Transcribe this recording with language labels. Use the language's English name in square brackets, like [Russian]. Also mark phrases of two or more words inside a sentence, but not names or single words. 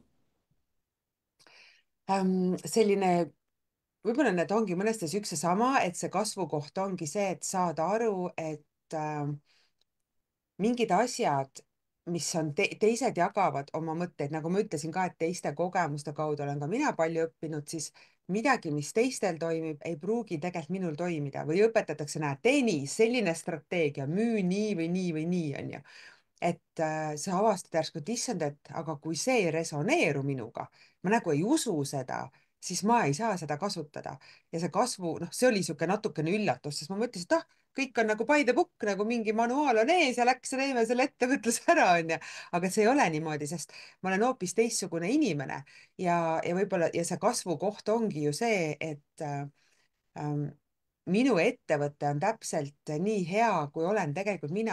[Estonian] Selline, võib-olla need ongi mõnesti üks ja sama, et see kasvukoht ongi see, et saada aru, et mingid asjad, mis on teised jagavad oma mõtteid, nagu ma ütlesin ka, et teiste kogemuste kaudu olen ka mina palju õppinud, siis midagi, mis teistel toimib, ei pruugi tegelikult minul toimida või õpetatakse, näed, tee nii, selline strateegia, müü nii või nii või nii, onju. et sa avastad järsku, et issand, et aga kui see ei resoneeru minuga, ma nagu ei usu seda, siis ma ei saa seda kasutada. Ja see kasvu, noh, see oli niisugune natukene üllatus, sest ma mõtlesin, et ah, kõik on nagu [English] by the book, [Estonian] nagu mingi manuaal on ees ja läks ja teeme selle ettevõtluse ära, onju. aga see ei ole niimoodi, sest ma olen hoopis teistsugune inimene ja võib-olla, ja see kasvukoht ongi ju see, et ähm, minu ettevõte on täpselt nii hea, kui olen tegelikult mina.